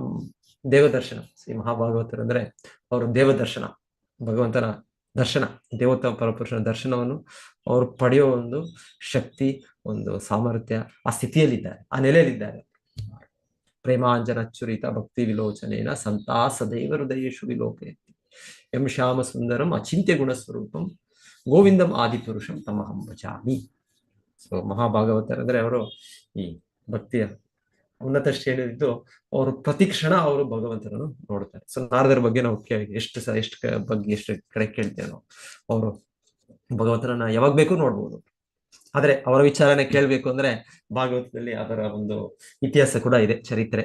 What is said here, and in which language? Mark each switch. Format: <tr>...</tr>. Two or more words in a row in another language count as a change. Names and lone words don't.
<kn>ಈ ಮಹಾಭಾಗವತರು ಅಂದ್ರೆ ಅವರು ದೇವದರ್ಶನ, ಭಗವಂತನ ದರ್ಶನ, ದೇವತಾ ಪರಪುರುಷನ ದರ್ಶನವನ್ನು ಅವರು ಪಡೆಯೋ ಒಂದು ಶಕ್ತಿ, ಒಂದು ಸಾಮರ್ಥ್ಯ, ಆ ಸ್ಥಿತಿಯಲ್ಲಿದ್ದಾರೆ, ಆ ನೆಲೆಯಲ್ಲಿದ್ದಾರೆ.</kn> <sa>ಪ್ರೇಮಾಂಜನಚ್ಚುರಿತ ಭಕ್ತಿ ವಿಲೋಚನೇನ ಸಂತಾ ಸದೈವ ಹೃದಯೇಶು ವಿಲೋಕಯತಿ ಎಂ ಶ್ಯಾಮ ಸುಂದರಂ ಅಚಿಂತ್ಯ ಗುಣಸ್ವರೂಪಂ ಗೋವಿಂದಂ ಆದಿಪುರುಷಂ ತಮಹಂ ಭಜಾಮಿ.</sa> <kn>ಸೊ ಮಹಾಭಾಗವತರಂದ್ರೆ ಅವರು ಈ ಭಕ್ತಿಯ ಉನ್ನತ ಶ್ರೇಣಿಯಲ್ಲಿದ್ದು ಅವರು ಪ್ರತಿಕ್ಷಣ ಅವರು ಭಗವಂತನನ್ನು ನೋಡ್ತಾರೆ. ಸೊ ನಾರದರ ಬಗ್ಗೆ ನಾವು ಎಷ್ಟು ಕಡೆ ಕೇಳ್ತೇವೆ ನಾವು, ಅವರು ಭಗವಂತನನ್ನ ಯಾವಾಗ ಬೇಕು ನೋಡ್ಬೋದು. ಆದ್ರೆ ಅವರ ವಿಚಾರನೆ ಕೇಳ್ಬೇಕು ಅಂದ್ರೆ ಭಾಗವತದಲ್ಲಿ ಅದರ ಒಂದು ಇತಿಹಾಸ ಕೂಡ ಇದೆ, ಚರಿತ್ರೆ.</kn>